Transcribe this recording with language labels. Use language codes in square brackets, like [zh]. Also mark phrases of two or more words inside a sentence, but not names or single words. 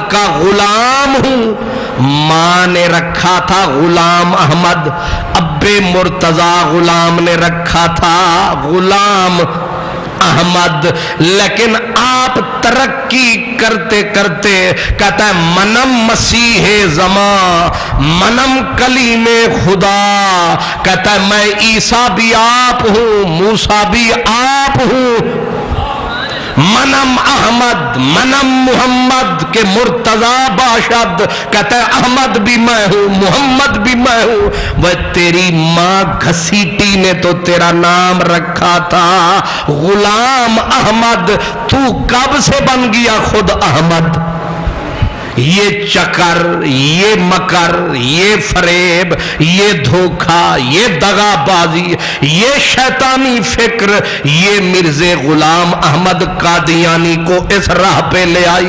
[ur] کا غلام ہوں، ماں نے رکھا تھا غلام احمد، ابے مرتضی غلام نے رکھا تھا غلام احمد، لیکن آپ ترقی کرتے کرتے کہتا ہے [fa] منم مسیح زمان، منم کلیم خدا، [ur] کہتا ہے میں عیسیٰ بھی آپ ہوں، موسیٰ بھی آپ ہوں، [fa] منم احمد، منم محمد کے مرتضی باشد، [ur] کہتا ہے احمد بھی میں ہوں، محمد بھی میں ہوں۔ وہ تیری ماں گھسیٹی نے تو تیرا نام رکھا تھا غلام احمد، تو کب سے بن گیا خود احمد؟ یہ چکر، یہ مکر، یہ فریب، یہ دھوکہ، یہ دغا بازی، یہ شیطانی فکر، یہ مرزا غلام احمد قادیانی کو اس راہ پہ لے آئی۔